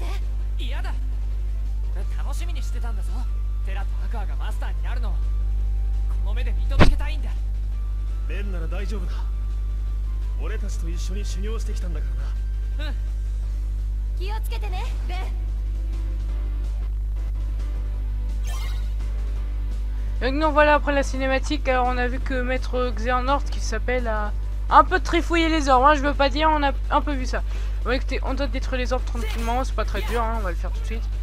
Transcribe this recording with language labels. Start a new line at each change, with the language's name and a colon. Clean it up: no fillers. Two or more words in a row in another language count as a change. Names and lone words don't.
Japanese: 嫌だ。俺楽しみにしてたんだぞ。テラとアクアがマスターになるのをこの目で見届けたいんだ。ベンなら大丈夫だ。俺たちと一緒に修行してきたんだからな。うん。気をつけてね、ベン。
French: Donc nous voilà après la cinématique. Alors on a vu que Maître Xehanort qui s'appelle un peu trifouiller les orbes, hein, je veux pas dire, on a un peu vu ça. Bon écoutez, on doit détruire les orbes tranquillement, c'est pas très dur, hein, on va le faire tout de suite.